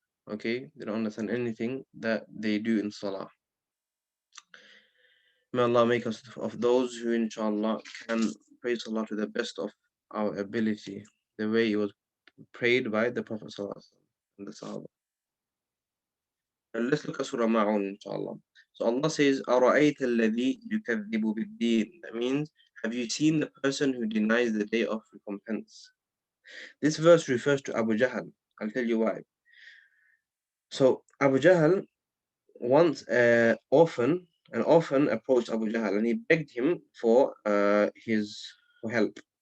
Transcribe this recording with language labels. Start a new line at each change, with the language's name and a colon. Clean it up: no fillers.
English: Okay, they don't understand anything that they do in salah. May Allah make us of those who, inshallah, can pray salah to the best of our ability, the way it was prayed by the Prophet and the Sahaba. And let's look at Surah Ma'un, inshallah. So Allah says,
Arabic: أَرَأَيْتَ الَّذِي يُكَذِّبُ بِالدِّينِ.
English: That means, have you seen the person who denies the day of recompense? This verse refers to Abu Jahl. I'll tell you why. So Abu Jahl, once an orphan approached Abu Jahl and he begged him for help.